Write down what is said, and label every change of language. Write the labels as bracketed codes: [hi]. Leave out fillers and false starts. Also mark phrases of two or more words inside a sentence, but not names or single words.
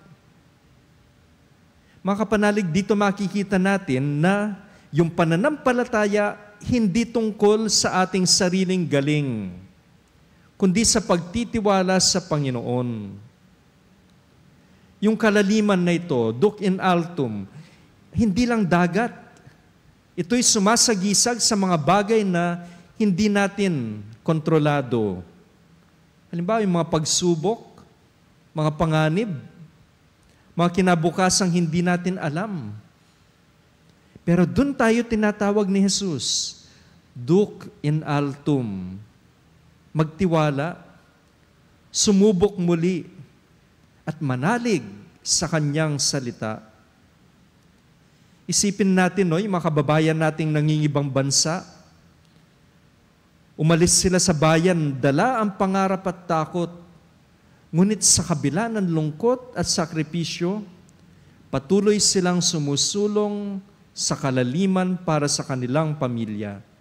[tl] Mga kapanalig, dito makikita natin na yung pananampalataya hindi tungkol sa ating sariling galing, kundi sa pagtitiwala sa Panginoon. Yung kalaliman na ito, [la] duc in altum, [tl] hindi lang dagat. Ito'y sumasagisag sa mga bagay na hindi natin kontrolado. Halimbawa, yung mga pagsubok, mga panganib, mga kinabukasang hindi natin alam. Pero dun tayo tinatawag ni Jesus, [la] duc in altum, [tl] magtiwala, sumubok muli, at manalig sa kanyang salita. Isipin natin, no, yung mga kababayan nating nangingibang bansa, umalis sila sa bayan, dala ang pangarap at takot, ngunit sa kabila ng lungkot at sakripisyo, patuloy silang sumusulong sa kalaliman para sa kanilang pamilya.